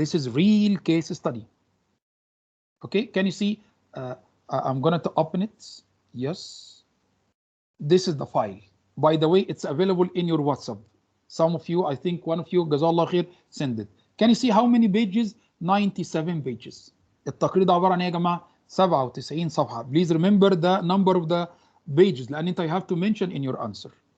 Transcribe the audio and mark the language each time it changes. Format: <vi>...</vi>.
<en>This is real case study. Okay, can you see? I'm going to open it. Yes. This is the file. By the way, it's available in your WhatsApp. Some of you, I think one of you, Jazallah khair, send it. Can you see how many pages? 97 pages.</en> <ar>التقرير ده عبارة عن ايه يا جماعة؟ 97 صفحة.</ar> <en>Please remember the number of the pages</en> <ar>لأن انت</ar> <en>you have to mention in your answer.</en>